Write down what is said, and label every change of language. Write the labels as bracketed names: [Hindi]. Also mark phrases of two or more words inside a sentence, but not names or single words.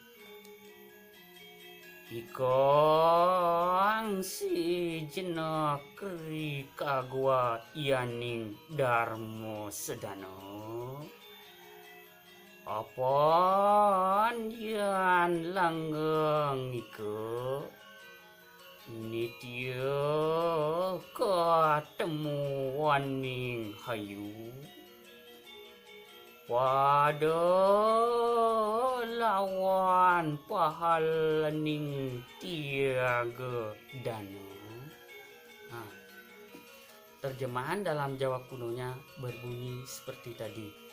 [Kawi] ikang si jenak kri kagwa yaning dharma sedano apon yan langgeng ike nitya ketemuan ning hayu pada lawan pahalaning tiaga dana. [Indonesian] Terjemahan dalam Jawa kunonya berbunyi seperti tadi.